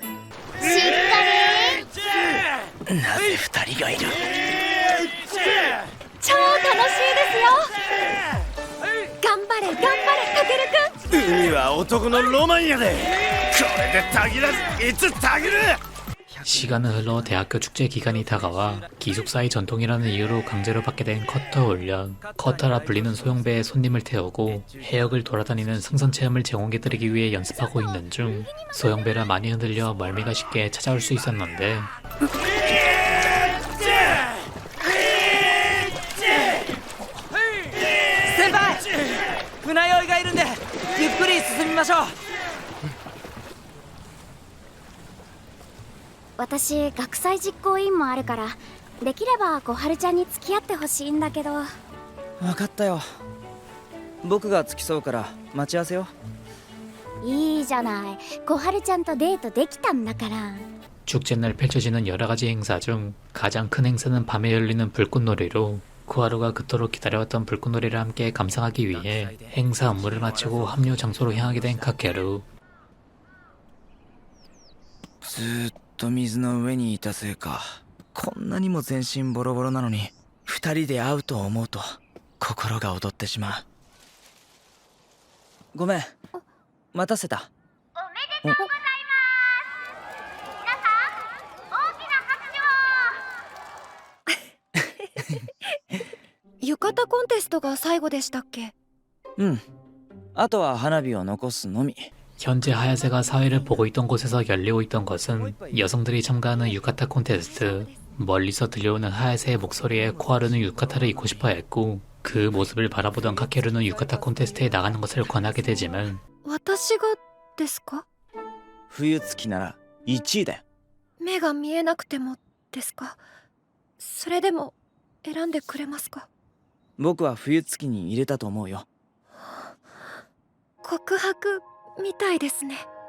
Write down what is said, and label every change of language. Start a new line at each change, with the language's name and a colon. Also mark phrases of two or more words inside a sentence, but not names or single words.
Japanese: なぜ2人がいる。超楽しいですよ。頑張れ頑張れたけるくん。海は男のロマンやで。これでたぎらずいつたぎる。
Korean: 시간은 흘러 대학교 축제 기간이 다가와 기숙사의 전통이라는 이유로 강제로 받게 된 커터 훈련. 커터라 불리는 소형배에 손님을 태우고 해역을 돌아다니는 승선 체험을 제공해드리기 위해 연습하고 있는 중 소형배라 많이 흔들려 멀미가 쉽게 찾아올 수 있었는데
Japanese: senpai! 船酔いがいるんでゆっくり進みましょう。私学祭実行委員もあるからできれば小春ちゃんに付き合ってほしいんだけど。分かったよ。僕が付き添うから待ち合わせよ。いいじゃない。小春ちゃんとデートできたんだから。
Korean: 축제날 펼쳐지는 여러가지 행사 중 가장 큰 행사는 밤에 열리는 불꽃놀이로 코하루가 그토록 기다려왔던 불꽃놀이를 함께 감상하기 위해 행사 업무를 마치고 합류 장소로 향하게 된 카케루.
Japanese: ずーっと水の上にいたせいかこんなにも全身ボロボロなのに2人で会うと思うと心が躍ってしまう。ごめん待たせた。おめでとうございます皆さん大きな拍手を。浴衣コンテストが最後でしたっけ。うん。あとは花火を残すのみ。
Korean: 현재 하야세가 사회를 보고 있던 곳에서 열리고 있던 것은 여성들이 참가하는 유카타 콘테스트. 멀리서 들려오는 하야세의 목소리에 코하루는 유카타를 입고 싶어 했고 그 모습을 바라보던 카케루는 유카타 콘테스트에 나가는 것을 권하게 되지만
Japanese: 私がですか。冬月なら1位だよ。目が見えなくてもですか。それでも選んでくれますか。僕は冬月に入れたと思うよ。告白みたいですね。